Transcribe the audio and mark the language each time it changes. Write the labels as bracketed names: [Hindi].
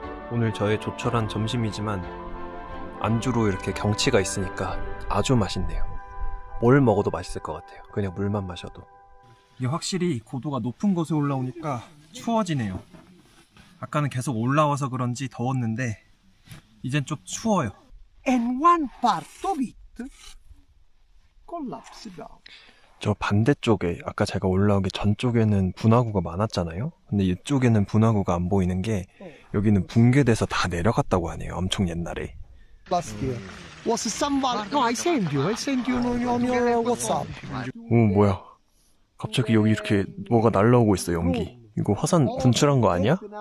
[Korean] 오늘 저의 조촐한 점심이지만 안주로 이렇게 경치가 있으니까 아주 맛있네요. 뭘 먹어도 맛있을 것 같아요. 그냥 물만 마셔도. 이게 확실히 고도가 높은 곳에 올라오니까 추워지네요. 아까는 계속 올라와서 그런지 더웠는데 이젠 좀 추워요. [English] And one part of it collapsed down. [Korean] 저 반대쪽에 아까 제가 올라오기 전쪽에는 분화구가 많았잖아요. 근데 이쪽에는 분화구가 안 보이는 게 여기는 붕괴돼서 다 내려갔다고 하네요. 엄청 옛날에. [English] Last year was somebody. No, I sent you on your WhatsApp. [Korean] 오, 뭐야. 갑자기 여기 이렇게 뭐가 날라오고 있어, 연기. 이거 화산 분출한 거 아니야?